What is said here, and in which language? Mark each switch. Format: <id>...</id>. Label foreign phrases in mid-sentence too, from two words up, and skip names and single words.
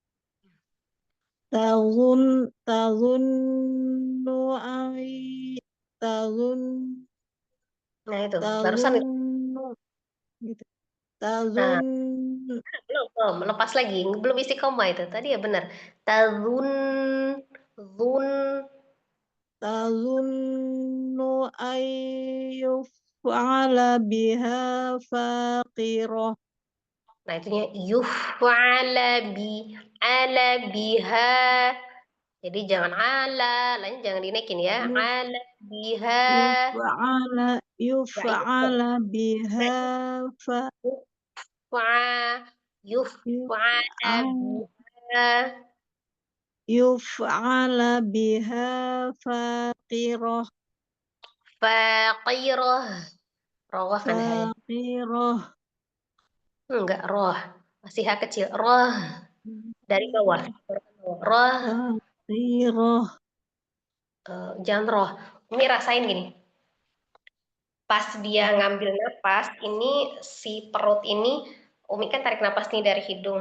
<ar>Tazunnu tazun</ar> <id>Nah itu barusan itu. tazunnu gitu. Nah,</id> <ar>Tazun</ar> <id>belum lepas lagi, belum isi koma itu tadi ya benar.</id> <ar>Tazun, zun. tazunnu ayyuf'ala biha faqirah.</ar> <id>Nah itunya</id> <ar>yuf'ala bi, ala biha.</ar> <id>Jadi jangan ala, lain jangan dinaikin ya.</id> <ar>Ala biha. Yuf'ala</ar> <id>Nggak yuf'al.</id> <ar>yuf'ala biha fa Yuf'a, yuf'ala yuf'al biha. yuf'ala biha faqirah.</ar> <id>Faqirah. Rawah kan hai.</id> <ar>Faqirah.</ar> <id>Enggak roh. Masih ha kecil. Roh. Dari bawah. Roh.</id> <ar>Faqirah.</ar> <id>Jangan roh. Umi rasain gini. Pas dia ngambil napas, ini si perut ini, Umi kan tarik napas nih dari hidung.</id>